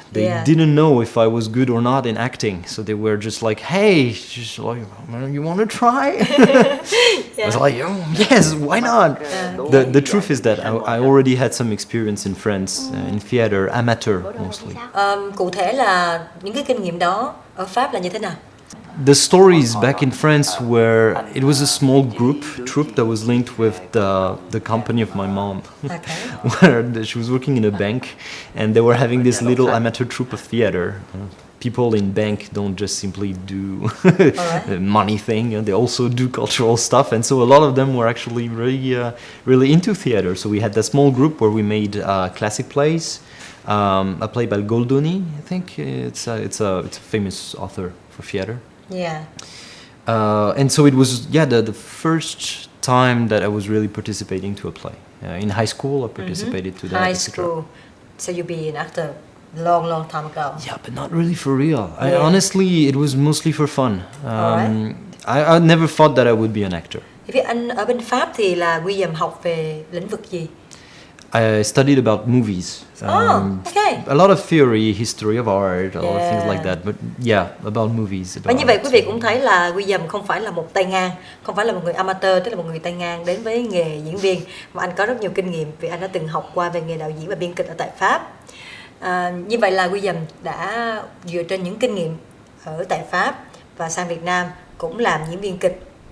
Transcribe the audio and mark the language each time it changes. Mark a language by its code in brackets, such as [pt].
[en] They didn't know if I was good or not in acting, so they were just like, "Hey, you want to try?" I was like, "Oh, yes, why not?" The truth is that I already had some experience in France in theater, amateur mostly. [vi] Cụ thể là những cái kinh nghiệm đó ở Pháp là như thế nào? [en] The stories back in France were, it was a small troupe that was linked with the company of my mom, where she was working in a bank, and they were having this little amateur troupe of theater. People in bank don't just simply do the money thing, they also do cultural stuff, and so a lot of them were actually really into theater. So we had that small group where we made classic plays, a play by Goldoni, I think it's a famous author for theater. And so it was the first time that I was really participating to a play. In high school I participated to that. High school. So you've been an actor long time ago. Yeah, but not really for real. Honestly, it was mostly for fun. I never thought that I would be an actor. [vi] Thì anh ở bên Pháp thì là William học về lĩnh vực gì? [en] I studied about movies. A lot of theory, history of art, a lot of things like that. But about movies. [vi] Và như vậy quý vị cũng thấy là William không phải là một tay ngang, không phải là một người amateur, tức là một người tay ngang đến với nghề diễn viên, mà anh có rất nhiều kinh nghiệm vì anh đã từng học qua về nghề đạo diễn và biên kịch ở tại Pháp. Như vậy là William đã dựa trên những kinh nghiệm ở tại Pháp và sang Việt Nam cũng làm diễn viên kịch.